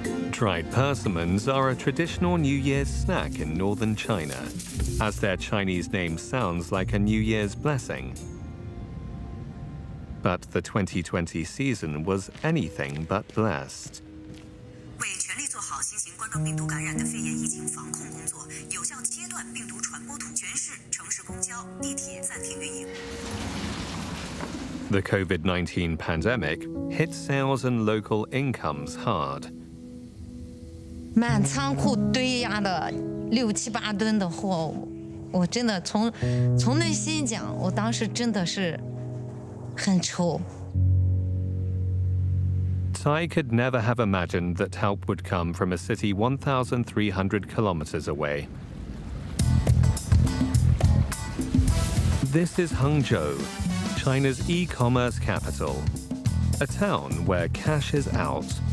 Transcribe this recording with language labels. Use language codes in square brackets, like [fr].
[en] Dried persimmons are a traditional New Year's snack in northern China, as their Chinese name sounds like a New Year's blessing. But the 2020 season was anything but blessed. [zh] 为全力做好新型冠状病毒感染的肺炎疫情防控工作，有效切断病毒传播途，全市城市公交、地铁暂停运营。 [en] The COVID-19 pandemic hit sales and local incomes hard. [zh] 满仓库堆压的6、7、8吨的货，我真的从内心讲，我当时真的是很愁。 [en] Tsai could never have imagined that help would come from a city 1,300 kilometers away. This is Hangzhou, China's e-commerce capital, a town where cash is out.